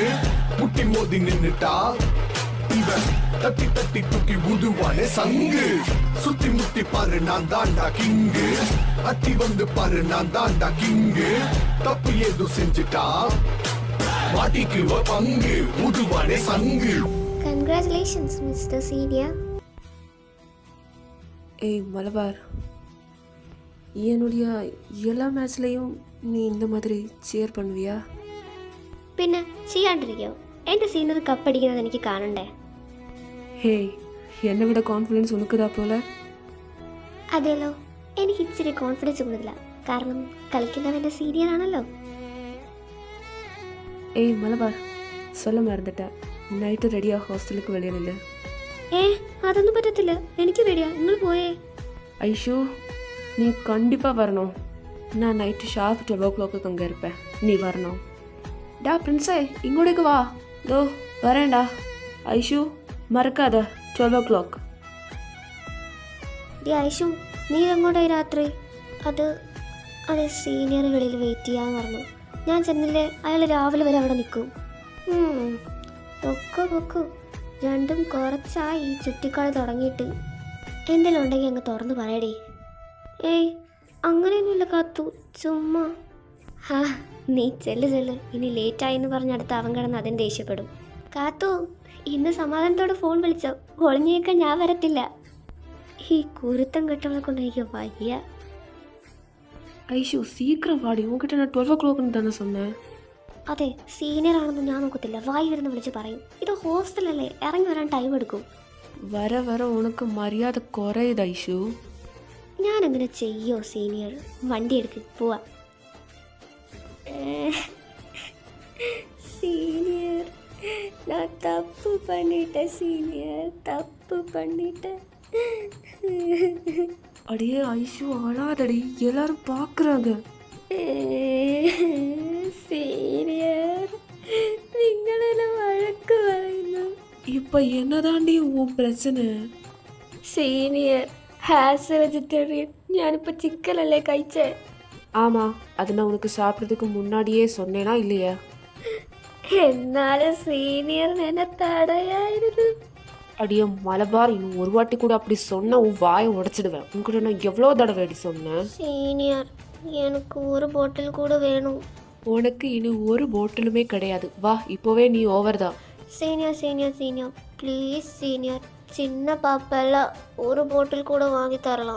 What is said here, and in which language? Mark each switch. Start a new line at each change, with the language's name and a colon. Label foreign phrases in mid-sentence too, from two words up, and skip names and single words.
Tamil: முட்டி மோதி நின்னுட்டா இவன் தட்டி தட்டி தூக்கி உதுவானே சங்கு. சுத்தி முத்தி பாரு நான் தாண்டா கிங்கு, அட்டி வந்து பாரு நான் தாண்டா கிங்கு. தப்பு ஏதோ செஞ்சுட்டா மாட்டிக்குவ பங்கு, உதுவானே சங்கு.
English: Congratulations Mister Senior.
Tamil: ஏய் மலபார், என்னுடைய எல்லா மேட்ச்லேயும் நீ இந்த மாதிரி சேர் பண்ணுவியா?
Malayalam: പിന്നെ ചെയ്യാണ്ടിരിക്കോ? എൻ്റെ സീനിയർ കപ്പടിക്കുന്നത് എനിക്ക് കാണണ്ടേ?
Tamil: ஹேய், என்னை விட கான்ஃபிடன்ஸ் உனக்குதா போல.
Malayalam: അതെല്ലോ, എനിക്ക് ഇച്ചിരി കോൺഫിഡൻസ് കൂടുതലാണ്. കാരണം കളിക്കുന്നത് എൻ്റെ സീനിയർ ആണല്ലോ.
Tamil: ஏய் மலபார், சொல்ல மறந்துட்டேன்,
Malayalam: നൈറ്റ് റെഡിയാ, ഹോസ്റ്റലിലേക്ക് വെളിയിലില്ല. അതൊന്നും പറ്റത്തില്ല, എനിക്ക് പേടിയാ. നിങ്ങൾ പോയേ.
Tamil: ஐஷோ, நீ கண்டிப்பாக வரணும். நான் நைட்டு ஷார்ப் 12 o'clock அங்கே இருப்பேன், நீ வரணும். டா பிரின்ஸே, இங்கோடேக்கு வா. தோ வரேன்டா. ஐஷு மறக்காத 12 o'clock.
Malayalam: ഡി ഐഷു, നീ എങ്ങോട്ടായി രാത്രി? അത് സീനിയർ വെളിയിൽ വെയിറ്റ് ചെയ്യാന്ന് പറഞ്ഞു. ഞാൻ ചെന്നില്ലേ, അയാൾ രാവിലെ വരെ അവിടെ നിൽക്കും. പൊക്കോ, രണ്ടും കുറച്ചായി ചുറ്റിക്കളി തുടങ്ങിയിട്ട്. എന്തെങ്കിലും ഉണ്ടെങ്കിൽ അങ്ങ് തുറന്ന് പറയടേ. ഏയ് അങ്ങനെയൊന്നുമില്ല കാത്തു, ചുമ്മാ. നീ ചെല്ല്, ഇനി ലേറ്റായെന്ന് പറഞ്ഞ് അടുത്ത് അവൻ കിടന്ന് അതിന് ദേഷ്യപ്പെടും. കാത്തു, ഇന്ന് സമാധാനത്തോടെ ഫോൺ വിളിച്ചോ, ഒളിഞ്ഞേക്കാൻ ഞാൻ വരത്തില്ല. ഈ കുരുത്തം കെട്ടവളെ കൊണ്ട് എനിക്ക് വയ്യ.
Tamil: ஐஷு சீக்கிரம் வாடி, உங்ககிட்ட நான் 12 o'clockனு தானே சொன்னேன்.
Malayalam: അതെ, സീനിയർ ആണെന്ന് ഞാൻ നോക്കത്തില്ല, വായി വരുന്ന വിളിച്ച് പറയും. ഇത് ഹോസ്റ്റലല്ലേ, ഇറങ്ങി വരാൻ ടൈം എടുക്കും.
Tamil: வர வர உனக்கு மரியாதை குறையுது ஐஷு.
Malayalam: ഞാനങ്ങനെ ചെയ്യോ സീനിയർ? വണ്ടി എടുക്ക്, പോവാ. സീനിയർ,
Tamil: நான் தப்பு பண்ணிட்டேன் சீனியர், தப்பு பண்ணிட்டேன். அடியே ஐஷு அழாதடி, எல்லாரும் பார்க்குறாங்க.
Malayalam: സീനിയർ, നിങ്ങളെല്ലാം വഴക്ക് പറയുന്നു.
Tamil: இப்போ என்னதாண்டி உன் பிரச்சனை?
English: Senior, has vegetarian.
Malayalam: ഞാനിപ്പോൾ ചിക്കനല്ലേ കഴിച്ചേ.
Tamil: ஆமாம், அது நான் உனக்கு சாப்பிட்றதுக்கு முன்னாடியே சொன்னேனா இல்லையா?
Malayalam: എന്നാലും സീനിയറിന് എന്നെ തടയായിരുന്നു.
Tamil: அடியே மலபார், இன்னும் ஒரு வாட்டி கூட அப்படி சொன்ன உன் வாயை உடைச்சிடுவேன். உங்ககிட்ட நான் எவ்வளோ தடவை அடி சொன்னேன். സീനിയർ, எனக்கு ஒரு பாட்டில் கூட வேணும். உனக்கு இனி ஒரு போட்டிலுமே கிடையாது. வா, இப்போவே நீ ஓவர் தான். சீனியர் ப்ளீஸ் சீனியர், சின்ன பாப்பெல்லாம் ஒரு பாட்டில் கூட வாங்கி தரலாம்.